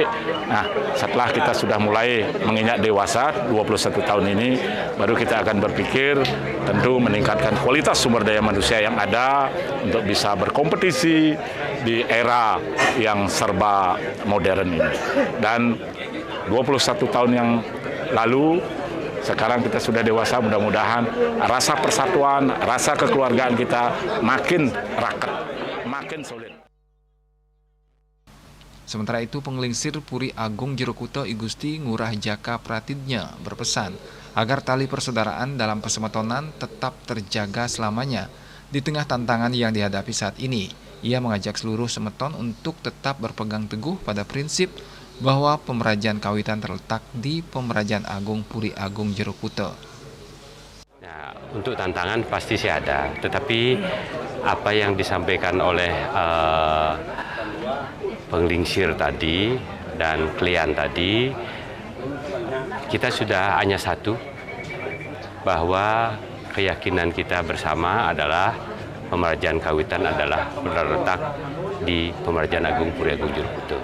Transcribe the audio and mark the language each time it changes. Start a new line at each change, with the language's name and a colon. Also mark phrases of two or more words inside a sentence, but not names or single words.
Indonesian: Nah, setelah kita sudah mulai menginjak dewasa, 21 tahun ini, baru kita akan berpikir tentu meningkatkan kualitas sumber daya manusia yang ada untuk bisa berkompetisi di era yang serba modern ini. Dan 21 tahun yang lalu, sekarang kita sudah dewasa, mudah-mudahan rasa persatuan, rasa kekeluargaan kita makin raket, makin solid. Sementara itu, Penglingsir Puri Agung Jero Kute I Gusti Ngurah Jaka Pratidnya berpesan agar tali persaudaraan dalam pesemetonan tetap terjaga selamanya di tengah tantangan yang dihadapi saat ini. Ia mengajak seluruh semeton untuk tetap berpegang teguh pada prinsip bahwa pemerajan kawitan terletak di Pemerajan Agung Puri Agung Jero Kute. Nah, untuk tantangan pasti sih ada, tetapi apa yang disampaikan oleh penglingsir tadi dan klien tadi, kita sudah hanya satu, bahwa keyakinan kita bersama adalah Pemerajan kawitan adalah terletak di Pemerajan Agung Puri Agung Jero Kute.